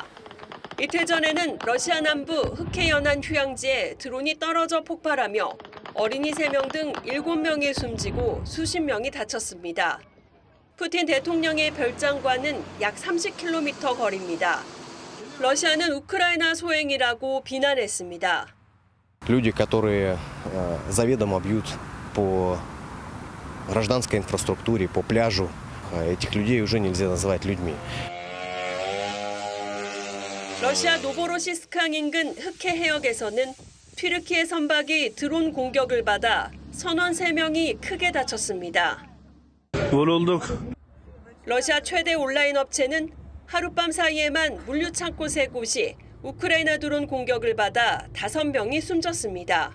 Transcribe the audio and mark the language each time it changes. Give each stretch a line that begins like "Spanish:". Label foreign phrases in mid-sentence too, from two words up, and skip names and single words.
Korean: 이틀 전에는 러시아 남부 흑해연안 휴양지에 드론이 떨어져 폭발하며 어린이 3명 등 7명이 숨지고 수십 명이 다쳤습니다. 푸틴 대통령의 별장과는 약 30km 거리입니다. 러시아는 우크라이나 소행이라고 비난했습니다.
Russian: Люди, которые заведомо бьют по гражданской инфраструктуре, по пляжу, этих людей уже нельзя называть людьми.
Korean: 러시아 노보로시스크항 인근 흑해 해역에서는 튀르키예 선박이 드론 공격을 받아 선원 3명이 크게 다쳤습니다. 러시아 최대 온라인 업체는 하룻밤 사이에만 물류창고 3곳이 우크라이나 드론 공격을 받아 5명이 숨졌습니다.